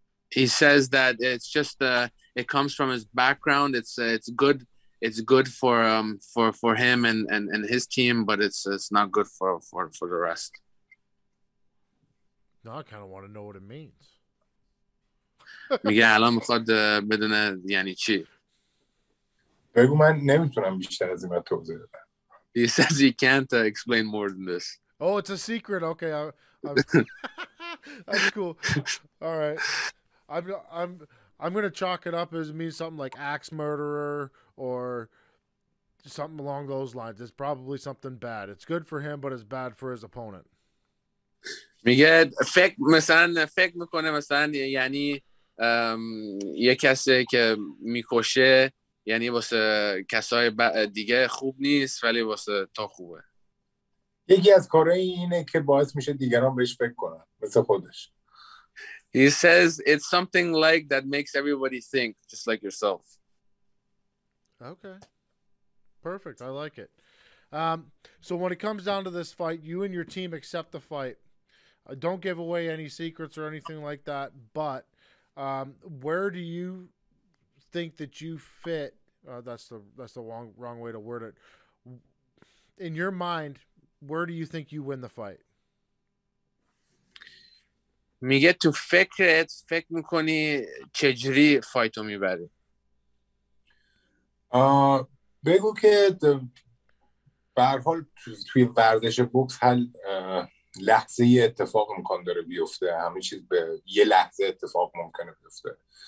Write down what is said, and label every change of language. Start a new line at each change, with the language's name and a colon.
English: He says that it's just it comes from his background. It's good for him and his team, but it's not good for the rest. No, I kind of want to know what it means.
Persian: میگه الان میخواد بدونه یعنی چی. بگو من نمیتونم بیشتر از این توضیح بدم.
English: He says he can't explain more than this. Oh, it's a secret. Okay, that's cool. All right. I'm gonna chalk it up as it means something like axe murderer or something along those lines. It's probably something bad. It's good for him, but it's bad for his opponent.
Persian: میگه فکر میکنه مثلا یعنی یه کسی که میکشه یعنی واسه کسای دیگه خوب نیست ولی واسه تا خوبه. یکی از کارهای اینه که باعث میشه دیگران بهش فکر کنن مثل خودش.
English: He says it's something like that makes everybody think just like yourself. Okay. Perfect. I like it. So when it comes down to this fight, you and your team accept the fight. Don't give away any secrets or anything like that, but where do you think that you fit? That's the wrong way to word it. In your mind, where do you think you win the fight?
Persian: میگه تو فکر میکنی چجوری فایتو میبری؟ بگو که به هر حال توی ورزش بوکس هر لحظه یه اتفاق امکان داره بیفته، همه چیز به یه لحظه اتفاق ممکنه بیفته